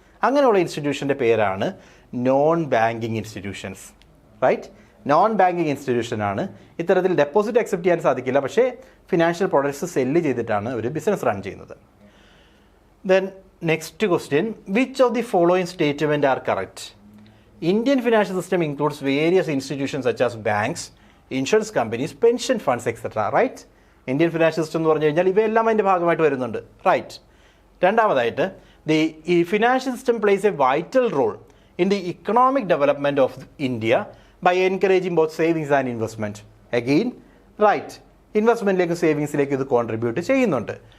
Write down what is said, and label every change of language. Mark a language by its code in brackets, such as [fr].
[ml] അങ്ങനെയുള്ള ഇൻസ്റ്റിറ്റ്യൂഷൻ്റെ പേരാണ് non banking institutions, right? Non banking ഇൻസ്റ്റിറ്റ്യൂഷനാണ്. ഇത്തരത്തിൽ ഡെപ്പോസിറ്റ് അക്സെപ്റ്റ് ചെയ്യാൻ സാധിക്കില്ല, പക്ഷേ ഫിനാൻഷ്യൽ പ്രൊഡക്ട്സ് സെല്ല് ചെയ്തിട്ടാണ് ഒരു ബിസിനസ് റൺ ചെയ്യുന്നത്. [en] Then next question, which of the following statement are correct? Indian financial system includes various institutions such as banks, insurance companies, pension funds, etc. Right? [ml] Indian financial system എന്ന് പറഞ്ഞു കഴിഞ്ഞാൽ ഇവയെല്ലാം അതിൻ്റെ ഭാഗമായിട്ട് വരുന്നുണ്ട്, റൈറ്റ്? [en] രണ്ടാമതായിട്ട്, the financial system plays a vital role in the economic development of India by encouraging both savings and investment. Again right, [ml] ഇൻവെസ്റ്റ്മെൻറ്റിലേക്കും സേവിങ്സിലേക്കും ഇത് contribute ചെയ്യുന്നുണ്ട്.